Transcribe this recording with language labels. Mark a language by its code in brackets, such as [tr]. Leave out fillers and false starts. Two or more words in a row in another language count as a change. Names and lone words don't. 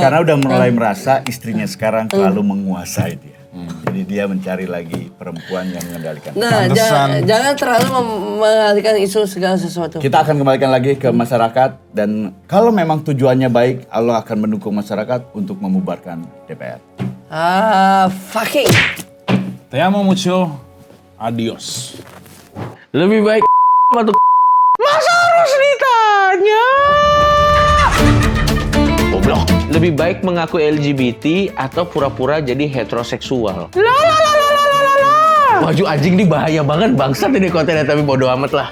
[id] Karena udah mulai merasa istrinya sekarang terlalu menguasai dia. Jadi dia mencari lagi perempuan yang mengendalikan. Nah, Pantesan. jangan terlalu mengalihkan isu segala sesuatu. Kita akan kembalikan lagi ke masyarakat dan kalau memang tujuannya baik, Allah akan mendukung masyarakat untuk membubarkan DPR. Fucking. [es] Te amo mucho. Adios. [id] Lebih baik atau masa harus ditanya? Goblok. Lebih baik mengaku LGBT atau pura-pura jadi heteroseksual. Baju anjing ini bahaya banget, bangsat ini kontennya, tapi bodo amat lah.